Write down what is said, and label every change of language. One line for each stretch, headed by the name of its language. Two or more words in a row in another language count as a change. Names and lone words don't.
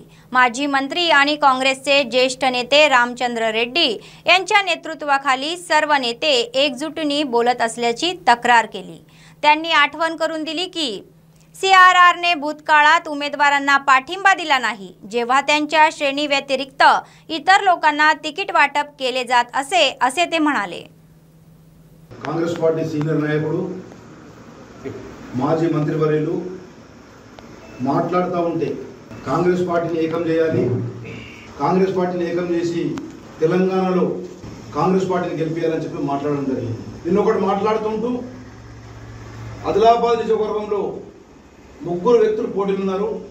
Marathi: माजी मंत्री आणि काँग्रेसचे ज्येष्ठ नेते रामचंद्र रेड्डी यांच्या नेतृत्वाखाली सर्व नेते एकजुटीने बोलत असल्याची तक्रार केली। त्यांनी आठवण करून दिली की सीआरआरने भूतकाळात उमेदवारांना पाठिंबा दिला नाही, जेव्हा त्यांच्या श्रेणी व्यतिरिक्त इतर लोकांना तिकीट वाटप केले जात असे ते म्हणाले।
Telugu: కాంగ్రెస్ పార్టీ సీనియర్ నాయకుడు మాజీ మంత్రివర్యులు మాట్లాడుతూ ఉంటే కాంగ్రెస్ పార్టీని ఏకం చేయాలి, కాంగ్రెస్ పార్టీని ఏకం చేసి తెలంగాణలో కాంగ్రెస్ పార్టీని గెలిపియాలని చెప్పి మాట్లాడడం జరిగింది। నిన్నొకటి మాట్లాడుతుంటూ ఆదిలాబాద్ నియోజకవర్గంలో 3 వ్యక్తులు పోటీలో ఉన్నారు।